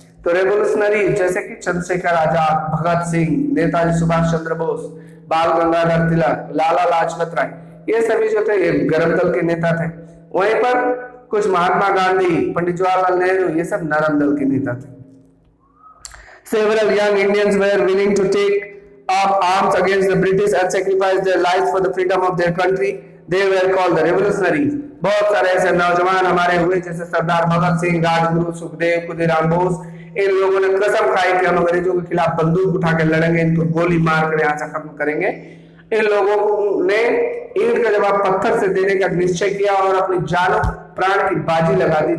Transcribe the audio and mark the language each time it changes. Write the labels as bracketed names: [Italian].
[Hindi] तो रेवोल्यूशनरी जैसे कि चंद्रशेखर आजाद, भगत सिंह, नेताजी सुभाष चंद्र बोस, बाल गंगाधर तिलक, लाला लाजपत राय, ये सभी जो थे ये गरम दल के नेता थे। वहीं पर कुछ महात्मा गांधी, पंडित जवाहरलाल नेहरू, ये सब नरम दल के नेता थे। [English] Several young Indians were willing to take up arms against the British and sacrifice their lives for the freedom of their country. They were called the revolutionaries. [Hindi] बहुत सारे ऐसे नौजवान हमारे हुए जैसे सरदार भगत सिंह, राजगुरु, सुखदेव, खुदीराम बोस। इन लोगों ने कसम खाई कि हम अंग्रेजों के खिलाफ बंदूक उठा के लड़ेंगे, इनको गोली मार कर यहाँ से खत्म करेंगे। इन लोगों ने ईंट का जवाब पत्थर से देने का निश्चय किया और अपनी जान प्राण की बाजी लगा दी।